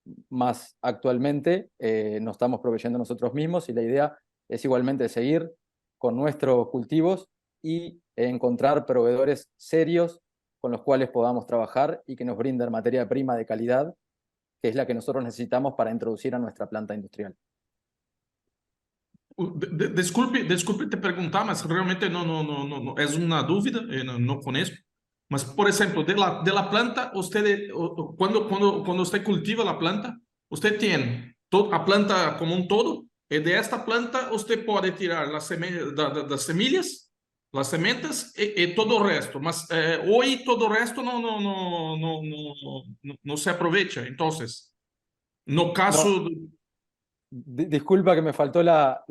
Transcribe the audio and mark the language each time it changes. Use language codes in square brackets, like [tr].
[es] Más actualmente nos estamos proveyendo nosotros mismos y la idea es igualmente seguir con nuestros cultivos y encontrar proveedores serios con los cuales podamos trabajar y que nos brinden materia prima de calidad, que es la que nosotros necesitamos para introducir a nuestra planta industrial. [pt] Desculpe te perguntar, mas realmente não é uma dúvida, não conheço. Mas, por exemplo, [es] de la planta, [pt] quando você cultiva a planta, você tem a planta como um todo, e [es] de esta planta [pt] você pode tirar das semillas, as sementes e todo o resto. Mas hoje todo o resto não se aproveita. Então, no caso... [es] No, disculpa que me faltó la